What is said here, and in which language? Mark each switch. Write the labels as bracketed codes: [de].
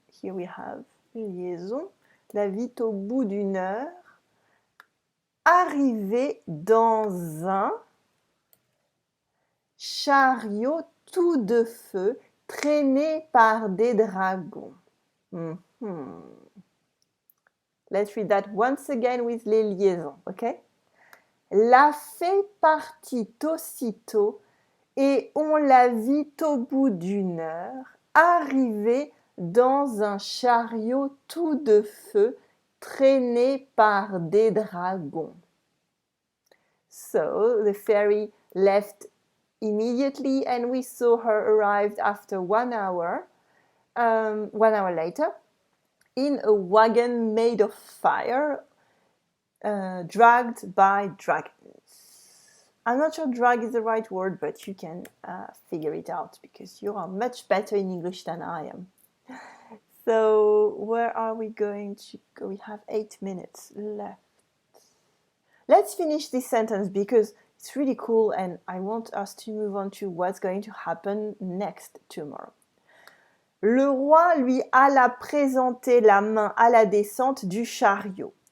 [en] Here we have liaison. [fr] La vit au bout d'une heure, arriver dans un chariot tout de feu traîné par des dragons. [en] Let's read that once again with les liaisons, okay? [fr] La fée partit aussitôt et on la vit au bout d'une heure arriver dans un chariot tout de feu traîné par des dragons. [en] So the fairy left immediately and we saw her arrived after 1 hour, 1 hour later, in a wagon made of fire, dragged by dragons. I'm not sure drag is the right word, but you can figure it out because you are much better in English than I am. So where are we going to go? We have 8 minutes left. Let's finish this sentence because it's really cool and I want us to move on to what's going to happen next tomorrow. [fr] Le roi lui alla présenter la main à la descente du chariot.